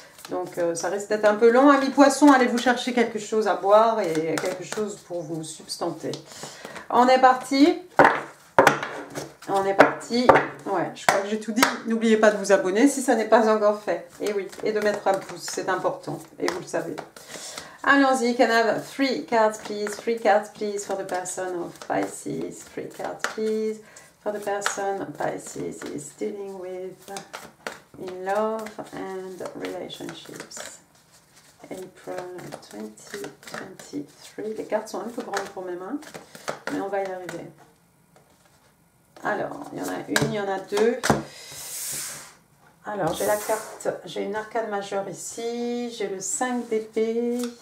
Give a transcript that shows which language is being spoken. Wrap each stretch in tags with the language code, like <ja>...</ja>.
<fr>Donc, ça risque d'être un peu long. Amis poissons, allez vous chercher quelque chose à boire et quelque chose pour vous substanter. On est parti. On est parti. Ouais, je crois que j'ai tout dit. N'oubliez pas de vous abonner si ça n'est pas encore fait. Et oui, et de mettre un pouce, c'est important. Et vous le savez. Allons-y,</fr> <en>can I have 3 cards please? 3 cards please for the person of Pisces. 3 cards please for the person Pisces is dealing with in love and relationships. April 2023.</en> <fr>Les cartes sont un peu grandes pour mes mains, mais on va y arriver. Alors, il y en a une, il y en a deux. Alors, j'ai la carte, j'ai une arcane majeure ici, j'ai le 5 d'épée.</fr>